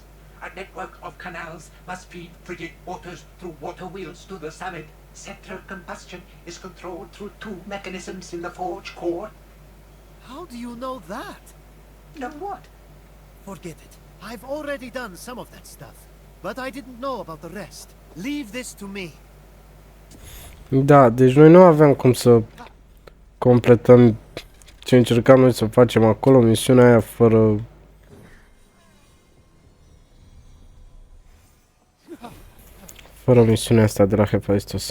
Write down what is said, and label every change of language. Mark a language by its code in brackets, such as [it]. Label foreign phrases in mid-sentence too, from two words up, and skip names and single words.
[en] A network of canals must feed frigid waters through water wheels to the summit. Central combustion is controlled through 2 mechanisms in the forge core. How do you know that? Know what? Forget it. I've already done some of that stuff. But I didn't know about the rest. Leave this to me. [ro] Da, deci noi nu aveam cum să completăm ce încercam noi să facem acolo, misiunea aia fără misiunea asta de la Hephaistos.